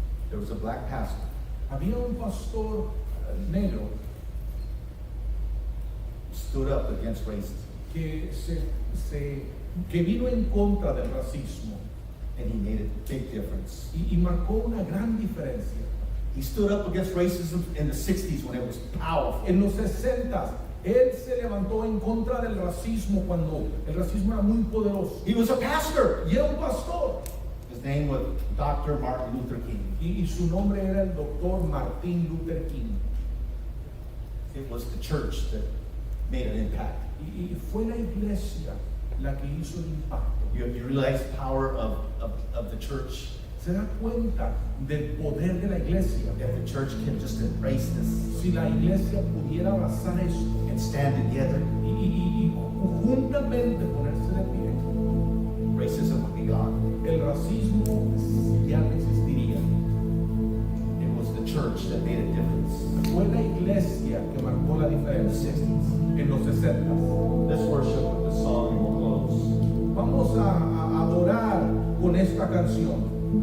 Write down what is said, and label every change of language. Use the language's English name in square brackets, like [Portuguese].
[English] There was a black pastor [Spanish] Había un pastor negro [English] who stood up against racism. [Spanish] que vino en contra del racismo. [English] and he made a big difference. [Spanish] y marcó una gran diferencia. [English] He stood up against racism in the 60s when it was powerful. [Spanish] En los 60, él se levantó en contra del racismo cuando el racismo era muy poderoso. [English] He was a pastor. [Spanish] Y era un pastor. [English] His name was Dr. Martin Luther King. [Spanish] Y su nombre era el doctor Martin Luther King. [English] It was the church that made an impact. [Spanish] Y fue la iglesia la que hizo el impacto. [English] You realize the power of the church. [Spanish] Se da cuenta del poder de la iglesia. [English] If the church can just embrace this [Spanish] Si la iglesia pudiera abrazar esto [English] and stand together, [Spanish] y juntamente ponerse de pie, [English] racism would be gone. [Spanish] el racismo ya no existiría. [English] It was the church that made a difference. [Spanish] Fue la iglesia que marcó la [English] In the [Spanish] diferencia [English] 60s. [Spanish] en los 60. [English] Let's worship with the song and we'll close. [Spanish] Vamos a adorar con esta canción.